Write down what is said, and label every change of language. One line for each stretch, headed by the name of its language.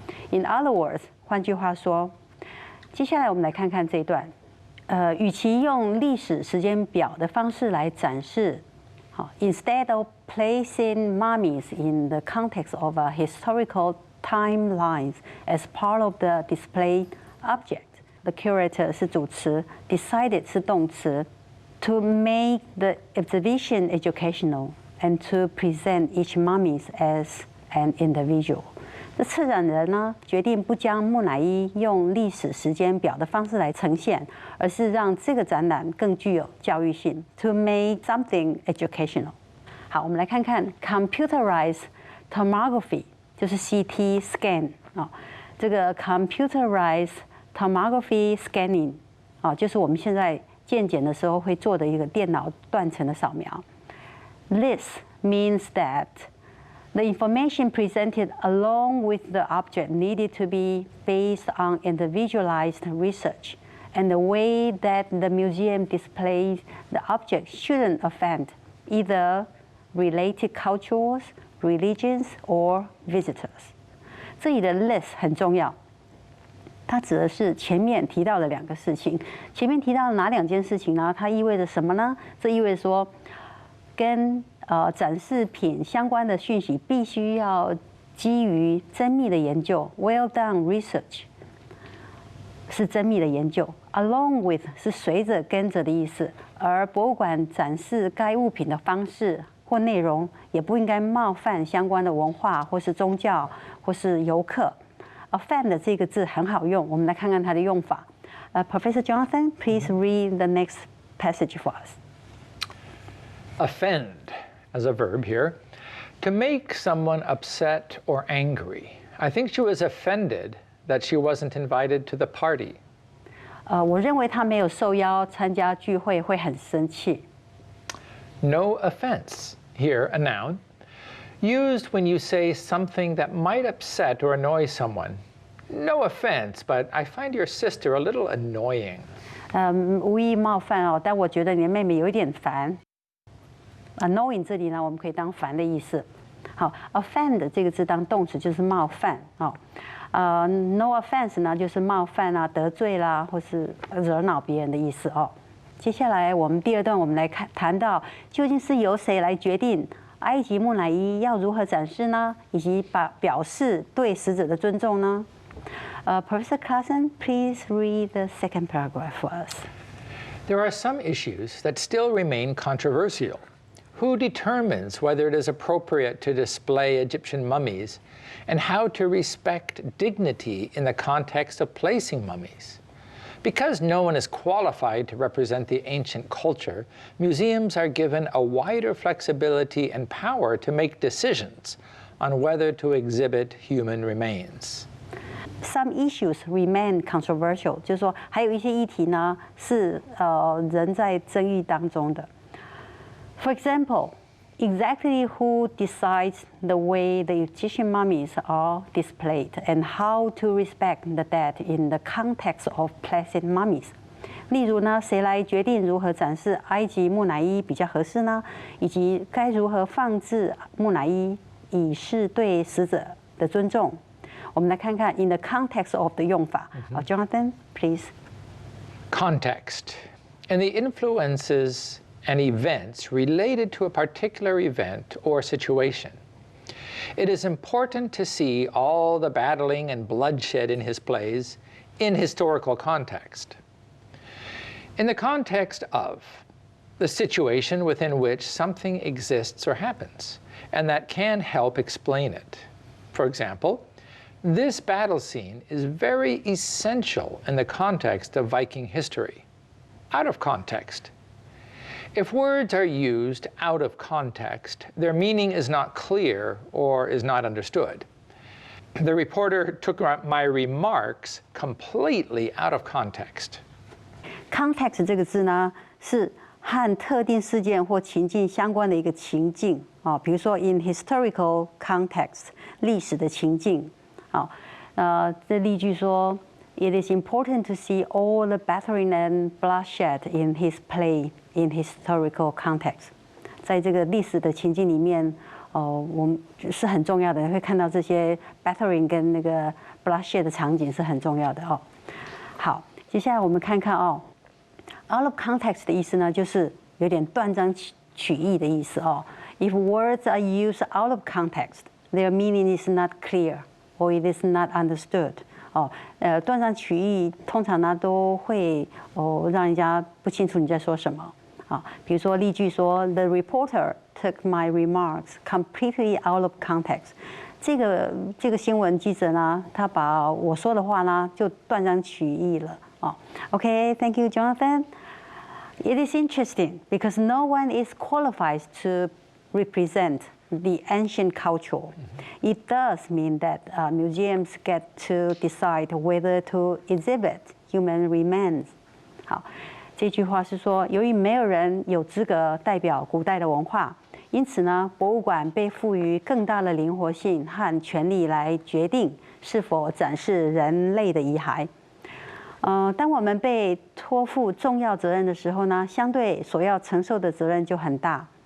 English: In other words，
Chinese: 换句话说，接下来我们来看看这一段。与其用历史时间表的方式来展示，好
English: ，instead of placing mummies in the context of a historical timelines as part of the display object，the curator
Chinese: 是主词
English: ，decided
Chinese: 是动词。
English: To make the exhibition educational and to present each mummy as an individual，
Chinese: 这策展人呢决定不将木乃伊用历史时间表的方式来呈现，而是让这个展览更具有教育性。
English: To make something educational。
Chinese: 好，我们来看看 computerized tomography， 就是 CT scan 啊，这个 computerized tomography scanning 啊，就是我们现在健检的时候会做的一个电脑断层的扫描。
English: This means that the information presented along with the object needed to be based on individualized research, and the way that the museum displays the object shouldn't offend either related cultures, religions, or visitors.
Chinese: 这里的 this 很重要。它指的是前面提到的两个事情。前面提到的哪两件事情呢？它意味着什么呢？这意味着说，跟展示品相关的讯息必须要基于缜密的研究 ，
English: well done research
Chinese: 是缜密的研究 ，along with 是随着跟着的意思。而博物馆展示该物品的方式或内容，也不应该冒犯相关的文化或是宗教或是游客。 offend 这个字很好用，我们来看看它的用法。
English: Professor Jonathan, please read the next passage for us. Offend as a verb here. To make someone upset or angry. I think she was offended that she wasn't invited to the party.
Chinese: 我认为他没有受邀参加聚会会很生气。
English: No offense, here a noun, used when you say something that might upset or annoy someone. No offense, but I find your sister a little annoying.
Chinese: 无意冒犯哦，但我觉得你的妹妹有一点烦。 Annoying 这里呢，我们可以当烦的意思。好 ，offend 这个字当动词就是冒犯哦。 No offense 呢就是冒犯啊、得罪啦，或是惹恼别人的意思哦。接下来我们第二段，我们来谈到究竟是由谁来决定埃及木乃伊要如何展示呢？以及表示对死者的尊重呢？
English: Professor Carson, please read the second paragraph for us. There are some issues that still remain controversial. Who determines whether it is appropriate to display Egyptian mummies, and how to respect dignity in the context of placing mummies? Because no one is qualified to represent the ancient culture, museums are given a wider flexibility and power to make decisions on whether to exhibit human remains. Some issues remain controversial，
Chinese: 就是说还有一些议题呢是仍在争议当中的。
English: For example, exactly who decides the way the Egyptian mummies are displayed and how to respect the dead in the context of placing mummies.
Chinese: 例如呢，谁来决定如何展示埃及木乃伊比较合适呢？以及该如何放置木乃伊，以示对死者的尊重。我们来看看 in the context of 的用法。
English: Jonathan, please. Context and the influences and events related to a particular event or situation. It is important to see all the battling and bloodshed in his plays in historical context. In the context of the situation within which something exists or happens, and that can help explain it. For example, this battle scene is very essential in the context of Viking history. Out of context. If words are used out of context, their meaning is not clear or is not understood. The reporter took my remarks completely out of context.
Chinese: Context 这个字呢，是和特定事件或情境相关的一个情境啊，比如说
English: in historical context
Chinese: 历史的情境啊，这例句说
English: It is important to see all the battering and bloodshed in his play in historical context。
Chinese: 在这个历史的情境里面，我们是很重要的，会看到这些 battering 跟那个 bloodshed 的场景是很重要的哦。好，接下来我们看看哦。Out of context 的意思呢，就是有点断章取义的意思哦。
English: If words are used out of context, their meaning is not clear or it is not understood。
Chinese: 哦，断章取义通常呢都会让人家不清楚你在说什么啊。比如说例句说
English: ，The reporter took my remarks completely out of context。
Chinese: 这个新闻记者呢，他把我说的话呢就断章取义了。
English: 哦 ，OK, thank you, Jonathan. It is interesting because no one is qualified to represent the ancient culture. It does mean that museums get to decide whether to exhibit human remains.
Chinese: 好，这句话是说，由于没有人有资格代表古代的文化，因此呢，博物馆被赋予更大的灵活性和权力来决定是否展示人类的遗骸。当我们被托付重要责任的时候呢，相对所要承受的责任就很大。